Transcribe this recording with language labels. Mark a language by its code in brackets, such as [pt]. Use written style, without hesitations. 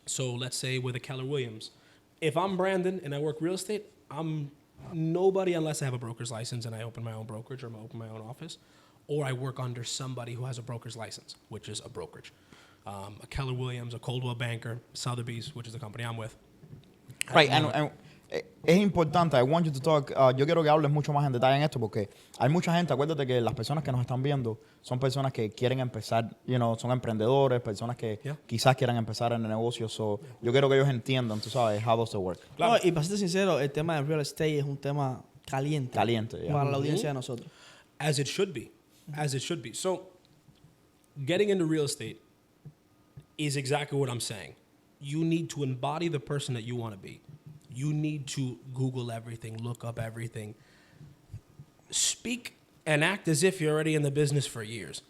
[en] So let's say with a Keller Williams, if I'm Brandon and I work real estate, I'm nobody unless I have a broker's license and I open my own brokerage or I open my own office, or I work under somebody who has a broker's license, which is a brokerage. A Keller Williams, a Coldwell Banker, Sotheby's, which is the company I'm with. Right, and [es] es importante, [en] I want you to talk, [es] yo quiero que hables mucho más en detalle en esto porque hay mucha gente, acuérdate que las personas que nos están viendo son personas que quieren empezar, son emprendedores, personas que quizás quieran empezar en el negocio, yo quiero que ellos entiendan, tú sabes, [en] how does it work. [es] Claro. No, y para ser sincero, el tema de real estate es un tema caliente. Caliente, para la audiencia de nosotros. [en] As it should be. As it should be. So, getting into real estate is exactly what I'm saying. You need to embody the person that you want to be. You need to Google everything, look up everything. Speak and act as if you're already in the business for years.